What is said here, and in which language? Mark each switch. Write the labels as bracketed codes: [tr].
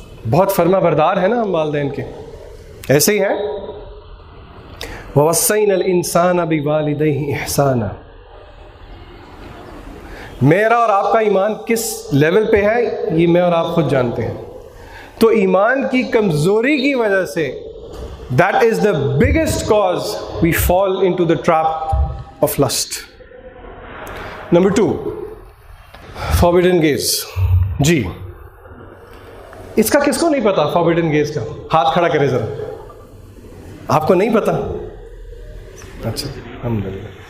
[ur] بہت فرما بردار ہے نا ہم والدین کے، ایسے ہی ہیں. [ar] وَوَصَّيْنَا الْإِنسَانَ بِوَالِدَيْهِ إِحْسَانًا. [ur] میرا اور آپ کا ایمان کس لیول پہ ہے یہ میں اور آپ خود جانتے ہیں. تو ایمان کی کمزوری کی وجہ سے [en] that is the biggest cause we fall into the trap of lust. Number 2, forbidden gaze. [ur] جی اس کا کس کو نہیں پتا forbidden gaze کا؟ ہاتھ کھڑا کرے ذرا. آپ کو نہیں پتا؟ اچھا الحمدللہ.